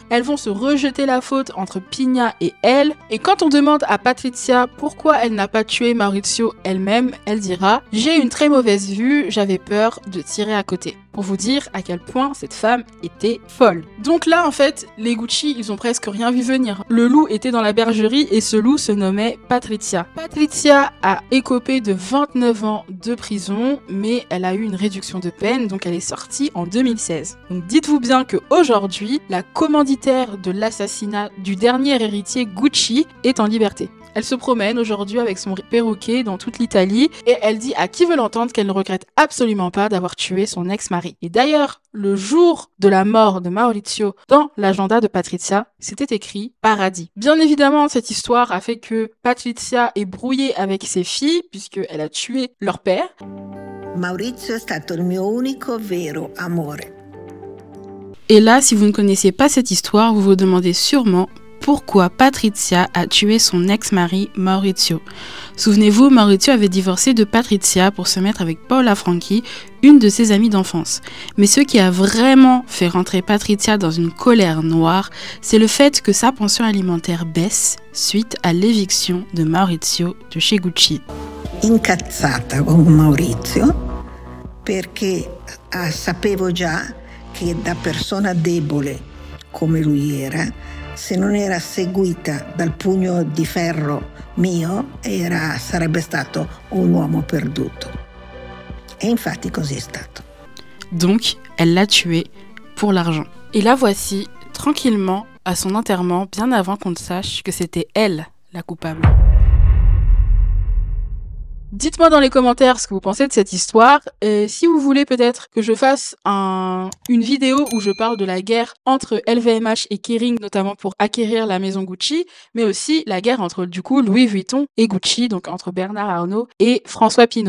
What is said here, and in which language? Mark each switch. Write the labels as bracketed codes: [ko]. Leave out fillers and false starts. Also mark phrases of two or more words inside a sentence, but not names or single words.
[fr] Elles vont se rejeter la faute entre Pina et elle. Et quand on demande à Patrizia pourquoi elle n'a pas tué Maurizio elle-même, elle dira « J'ai une très mauvaise vue, j'avais peur de tirer à côté ». Pour vous dire à quel point cette femme était folle. Donc là, en fait, les Gucci, ils ont presque rien vu venir. Le loup était dans la bergerie et ce loup se nommait Patrizia. Patrizia a écopé de 29 ans de prison, mais elle a eu une réduction de peine, donc elle est sortie en 2016. Donc dites-vous bien qu'aujourd'hui, la commanditaire de l'assassinat du dernier héritier Gucci est en liberté. Elle se promène aujourd'hui avec son perroquet dans toute l'Italie et elle dit à qui veut l'entendre qu'elle ne regrette absolument pas d'avoir tué son ex-mari. Et d'ailleurs, le jour de la mort de Maurizio, dans l'agenda de Patrizia, c'était écrit « Paradis ». Bien évidemment, cette histoire a fait que Patrizia est brouillée avec ses filles puisqu'elle a tué leur père. [it] Maurizio è stato il mio unico vero amore. [fr] Et là, si vous ne connaissiez pas cette histoire, vous vous demandez sûrement pourquoi Patrizia a tué son ex-mari Maurizio. Souvenez-vous, Maurizio avait divorcé de Patrizia pour se mettre avec Paola Franchi, une de ses amies d'enfance. Mais ce qui a vraiment fait rentrer Patrizia dans une colère noire, c'est le fait que sa pension alimentaire baisse suite à l'éviction de Maurizio de chez Gucci. [it] Incazzata con Maurizio perché sapevo già che da persona debole come lui era, se non era seguita dal pugno di ferro mio sarebbe stato un uomo perduto. E infatti così è stato. [fr] Donc, elle l'a tué pour l'argent. Et la voici, tranquillement, à son enterrement, bien avant qu'on ne sache que c'était elle, la coupable. Dites-moi dans les commentaires ce que vous pensez de cette histoire. Si vous voulez peut-être que je fasse une vidéo où je parle de la guerre entre LVMH et Kering, notamment pour acquérir la maison Gucci, mais aussi la guerre entre du coup Louis Vuitton et Gucci, donc entre Bernard Arnault et François Pinault.